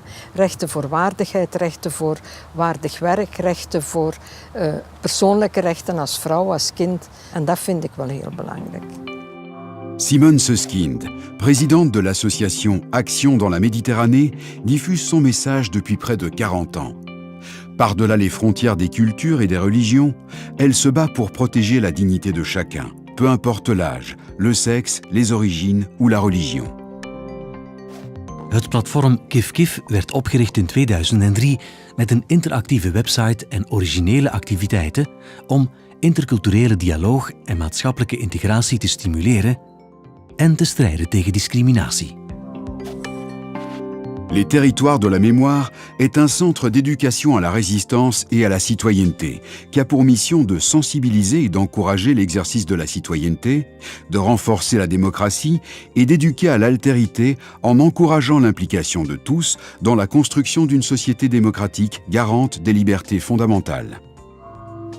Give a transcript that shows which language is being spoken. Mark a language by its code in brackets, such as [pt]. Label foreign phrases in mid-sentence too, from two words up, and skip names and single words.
[nl] Rechten voor waardigheid, rechten voor waardig werk, rechten voor persoonlijke rechten als vrouw, als kind. En dat vind ik wel heel belangrijk. [fr] Simone Susskind, présidente de l'association Action dans la Méditerranée, diffuse son message depuis près de 40 ans. Par-delà les frontières des cultures et des religions, elle se bat pour protéger la dignité de chacun, peu importe l'âge, le sexe, les origines ou la religion. [nl] Het platform Kif Kif werd opgericht in 2003 met een interactieve website en originele activiteiten om interculturele dialoog en maatschappelijke integratie te stimuleren en te strijden tegen discriminatie. [fr] Les Territoires de la Mémoire est un centre d'éducation à la résistance et à la citoyenneté, qui a pour mission de sensibiliser et d'encourager l'exercice de la citoyenneté, de renforcer la démocratie et d'éduquer à l'altérité en encourageant l'implication de tous dans la construction d'une société démocratique garante des libertés fondamentales.